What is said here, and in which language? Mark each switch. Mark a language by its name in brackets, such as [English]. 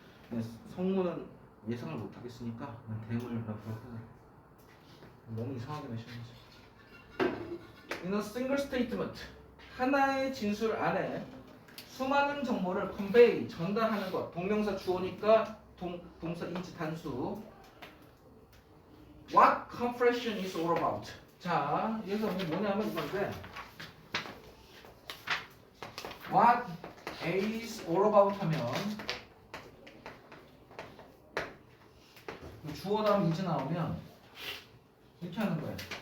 [Korean] 네, 성문은 예상을 못하겠으니까 대문을 너무 이상하게 내셨는지. 이는 [English] single statement [Korean] 하나의 진술 안에 수많은 정보를 convey 전달하는 것. 동명사 주어니까 동사 is 단수. [English] What confession is all about? [Korean] 자, 여기서 뭐냐면 이건데 [English] What is all about [Korean] 하면 주어 다음 is 나오면 이렇게 하는 거예요.